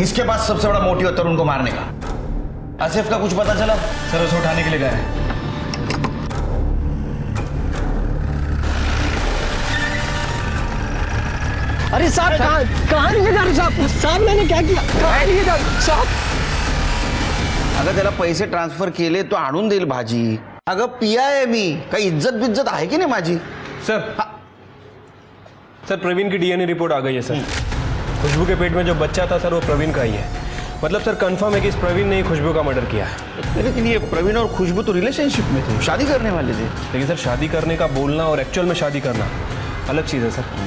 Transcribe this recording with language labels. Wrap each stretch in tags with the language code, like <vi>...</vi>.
<hi>इसके पास सबसे बड़ा मोटिव है तरुण को मारने का। आसिफ का कुछ पता चला? सर उसे उठाने के लिए गए। अरे साहब, कहाँ लिए जा रहे साहब? साहब मैंने क्या किया? कहाँ लिए जा रहे साहब?</hi> <mr>अगं त्याला पैसे ट्रान्सफर केले तो आणून देईल भाजी। अगं पिया आहे मी, काही इज्जत बिज्जत आहे की नाही माझी?</mr> <hi>सर प्रवीण की डीएनए रिपोर्ट आ गई है सर। खुशबू के पेट में जो बच्चा था सर वो प्रवीण का ही है। मतलब सर कंफर्म है कि इस प्रवीण ने ही खुशबू का मर्डर किया है। लेकिन ये प्रवीण और खुशबू तो रिलेशनशिप में थे, शादी करने वाले थे। लेकिन सर शादी करने का बोलना और एक्चुअल में शादी करना अलग चीज़ है सर।</hi>